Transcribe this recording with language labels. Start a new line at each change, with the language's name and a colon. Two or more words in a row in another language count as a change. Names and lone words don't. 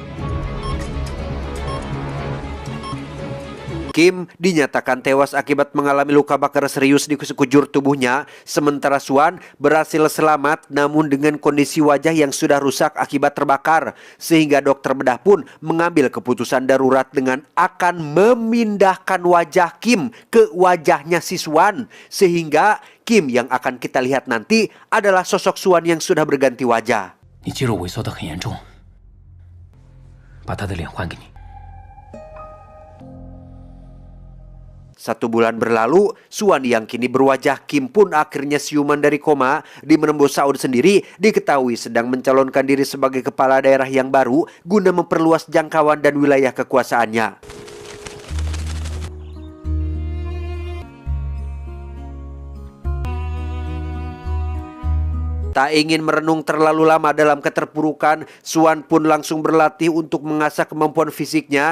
Indonesian: Kim dinyatakan tewas akibat mengalami luka bakar serius di sekujur tubuhnya, sementara Suan berhasil selamat namun dengan kondisi wajah yang sudah rusak akibat terbakar, sehingga dokter bedah pun mengambil keputusan darurat dengan akan memindahkan wajah Kim ke wajahnya si Suan, sehingga Kim yang akan kita lihat nanti adalah sosok Suan yang sudah berganti wajah.
Chinese: 你肌肉萎缩得很严重，把他的脸换给你。
Indonesian: 1 bulan berlalu, Suan yang kini berwajah Kim pun akhirnya siuman dari koma, di mana bos Saud sendiri diketahui sedang mencalonkan diri sebagai kepala daerah yang baru guna memperluas jangkauan dan wilayah kekuasaannya. Tak ingin merenung terlalu lama dalam keterpurukan, Suan pun langsung berlatih untuk mengasah kemampuan fisiknya.